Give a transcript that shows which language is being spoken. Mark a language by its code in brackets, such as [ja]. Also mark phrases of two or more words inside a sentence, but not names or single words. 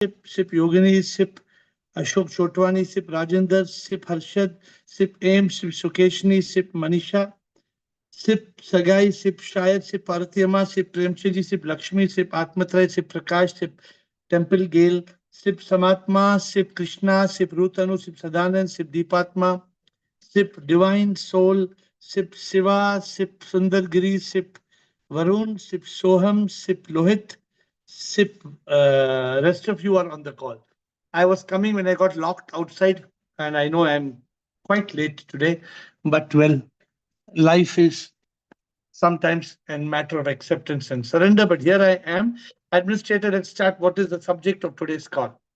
[en] Sip Yogini, Sip Ashok Chotwani, Sip Rajendra, Sip Harshad, Sip Aim, Sip Sukeshni, Sip Manisha, Sip Sagai, Sip Shayad, Sip Paratiyama, Sip Premchiji, Sip Lakshmi, Sip Atmatray, Sip Prakash, Sip Temple Gale, Sip Samatma, Sip Krishna, Sip Rutanu, Sip Sadanand, Sip Deepatma, Sip Divine Soul, Sip Shiva, Sip Sundargiri, Sip Varun, Sip Soham, Sip Lohit, Sip. Rest of you are on the call. I was coming when I got locked outside, and I know I'm quite late today, but well, life is sometimes a matter of acceptance and surrender. But here I am. Administrator, let's start. What is the subject of today's call?